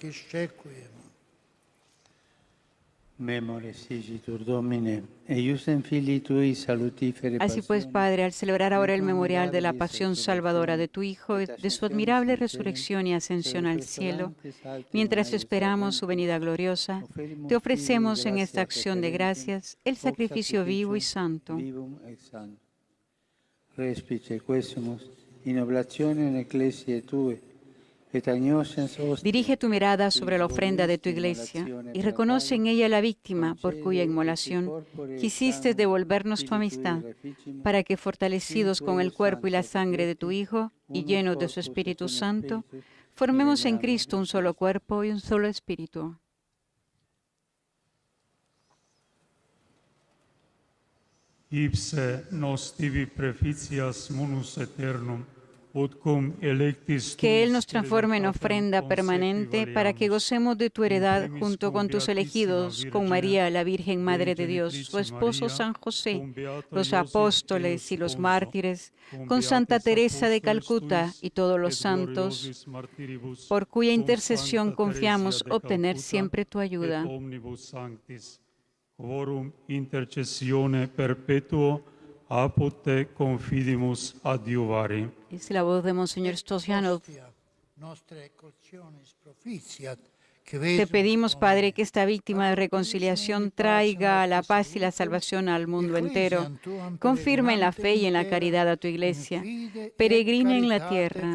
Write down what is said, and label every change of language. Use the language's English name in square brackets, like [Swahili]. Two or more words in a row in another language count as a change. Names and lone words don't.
[Spanish] Así pues, Padre, al celebrar ahora el memorial de la pasión salvadora de tu Hijo, de su admirable resurrección y ascensión al cielo, mientras esperamos su venida gloriosa, te ofrecemos en esta acción de gracias el sacrificio vivo y santo. [Latin] Respice quesumus in oblationem ecclesiae tue. [Spanish] Dirige tu mirada sobre la ofrenda de tu iglesia y reconoce en ella la víctima por cuya inmolación quisiste devolvernos tu amistad, para que, fortalecidos con el cuerpo y la sangre de tu Hijo y llenos de su Espíritu Santo, formemos en Cristo un solo cuerpo y un solo espíritu. [Latin] Ipse nos tibi preficias munus eternum, [Spanish] que Él nos transforme en ofrenda permanente para que gocemos de tu heredad junto con tus elegidos, con María, la Virgen Madre de Dios, su esposo San José, los apóstoles y los mártires, con Santa Teresa de Calcuta y todos los santos, por cuya intercesión confiamos obtener siempre tu ayuda. [Latin] Quorum intercessione perpetuo apud te confidimus adiuvare. [Spanish] Es la voz de Monseñor Stoyanov. Te pedimos, Padre, que esta víctima de reconciliación traiga la paz y la salvación al mundo entero. Confirma en la fe y en la caridad a tu Iglesia. Peregrina en la tierra.